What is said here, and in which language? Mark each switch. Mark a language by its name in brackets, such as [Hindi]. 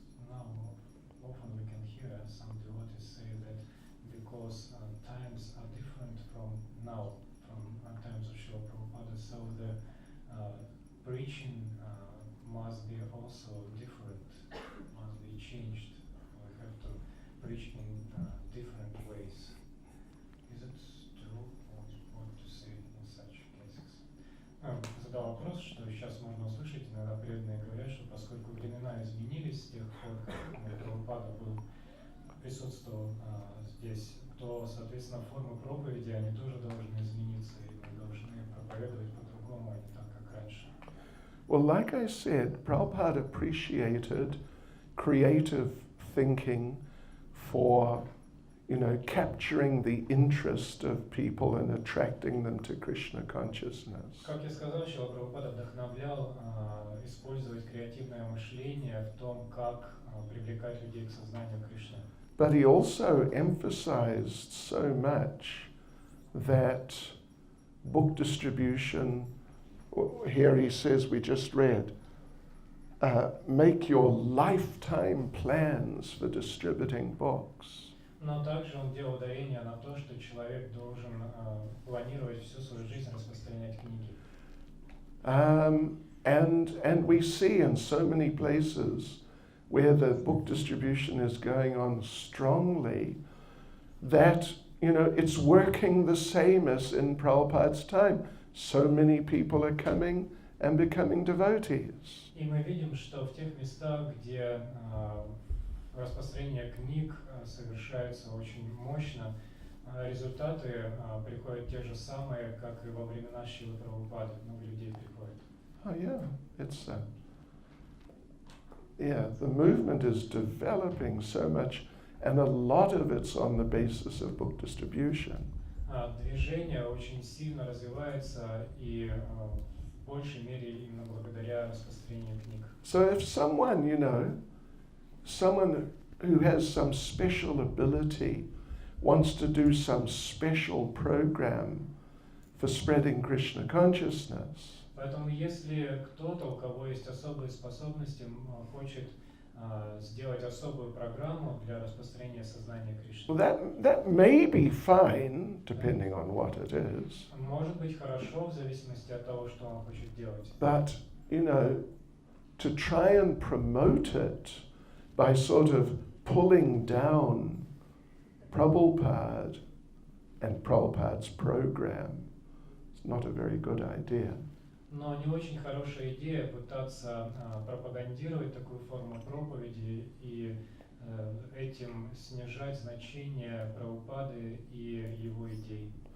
[English] Now, often we can hear some devotees say that because times are different from now, from times of Srila Prabhupada, so the preaching must be also different, must be changed. We have to preach in different ways. Is it true? What to say in such cases? [Russian] Задал вопрос, что сейчас можно услышать, иногда преданные говорят, что поскольку времена изменились с тех пор, как Прабхупада присутствовал здесь, то, соответственно, формы проповеди, они тоже должны измениться, и мы должны проповедовать по-другому, а не так, как раньше. [English] Well, like I said, Prabhupada appreciated creative thinking for, capturing the interest of people and attracting them to Krishna consciousness. [Russian] Как я сказал, Шрила Прабхупада вдохновлял использовать креативное мышление в том, как привлекать людей к сознанию Кришны. [English] But he also emphasized so much that book distribution, here he says, we just read, make your lifetime plans for distributing books. [Russian] Но также он делал ударение на то, что человек должен планировать всю свою жизнь распространять книги. [English] And we see in so many places where the book distribution is going on strongly that, it's working the same as in Prabhupada's time. So many people are coming and becoming devotees. [Russian] И мы видим, что в тех местах, где распространение книг совершается очень мощно, результаты приходят те же самые, как и во времена Шрилы Прабхупады. Много людей приходит. [English] Oh yeah, it's the movement is developing so much, and a lot of it's on the basis of book distribution. [Russian] Движение очень сильно развивается, и в большей мере именно благодаря распространению книг. [English] So if someone, someone who has some special ability wants to do some special program for spreading Krishna consciousness, [Russian] Поэтому если кто-то, у кого есть особые способности, хочет сделать особую программу для распространения сознания Кришны, [English] well, that may be fine, depending on what it is. [Russian] может быть хорошо в зависимости от того, что он хочет делать. [English] But, to try and promote it by sort of pulling down Prabhupada and Prabhupada's program, it's not a very good idea. [Russian] Но не очень хорошая идея пытаться пропагандировать такую форму проповеди и этим снижать значение Прабхупады и его идей.